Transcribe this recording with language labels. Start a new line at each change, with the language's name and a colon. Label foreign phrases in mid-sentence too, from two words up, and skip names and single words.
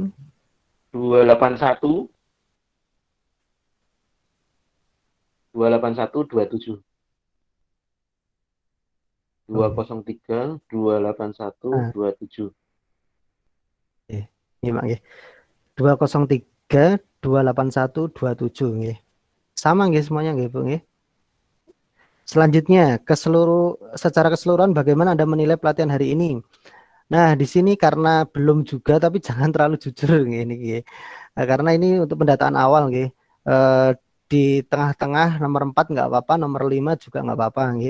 Indonesian: 281 281 27. Oh, 203 281 nah, 27. ini Mak, ya. 203 281 27, nggih. Sama, nggih, semuanya, nggih Bu, nggih. Selanjutnya secara keseluruhan bagaimana Anda menilai pelatihan hari ini? Nah, di sini karena belum juga tapi jangan terlalu jujur, nggih, ini, nggih. Karena ini untuk pendataan awal, nggih. Eh, di tengah-tengah nomor 4 nggak apa-apa, nomor 5 juga nggak apa-apa, nggih.